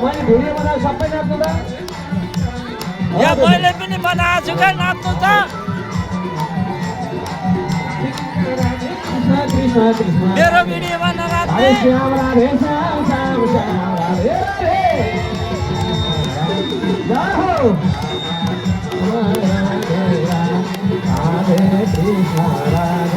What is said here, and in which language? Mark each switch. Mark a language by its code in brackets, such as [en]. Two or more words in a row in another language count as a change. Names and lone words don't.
[ne] भिडियो बनाएर सबै नाच्नु त यहाँ मैले पनि बनाएको छु क्या नाच्नु त कृष्ण कृष्ण कृष्ण मेरो भिडियोमा ननाच्ने राधे श्याम राधे श्याम श्याम श्याम राधे राधे जय हो राधे कृष्ण